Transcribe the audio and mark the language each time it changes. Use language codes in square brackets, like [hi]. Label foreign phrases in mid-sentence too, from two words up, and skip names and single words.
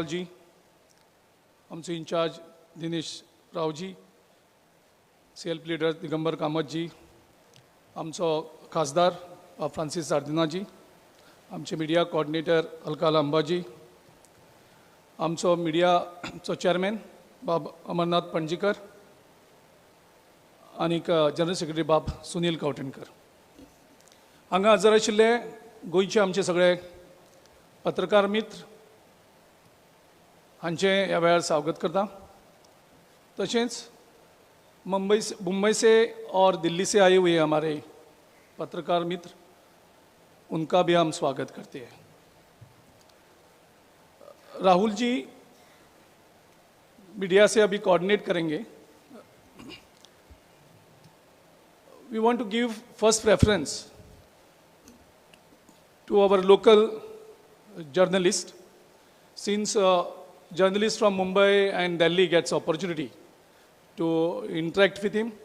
[kok] जी, आमचे इंचार्ज दिनेश राव जी, [en] self leader [kok] दिगंबर कामत जी, आमचो खासदार फ्रांसीस सार्दिना जी, आमचे [en] media coordinator [kok] अलका लांबा जी, आमचो मिडियाचो चेअरमॅन बाब अमरनाथ पणजीकर आणि [en] general secretary [kok] बाब सुनील कवटेणकर. हांगा हजर आशिल्ले गोंयचे आमचे सगळे पत्रकार मित्र हांचे ह्या वेळार स्वागत करता. [hi] तशेंच मुंबई से और दिल्ली से आए हुए हमारे पत्रकार मित्र, उनका भी हम स्वागत करते हैं. राहुल जी मीडिया से अभी कोऑर्डिनेट करेंगे. [en] We want to give first preference to our local journalist, since journalists from Mumbai and Delhi gets opportunity to interact with him.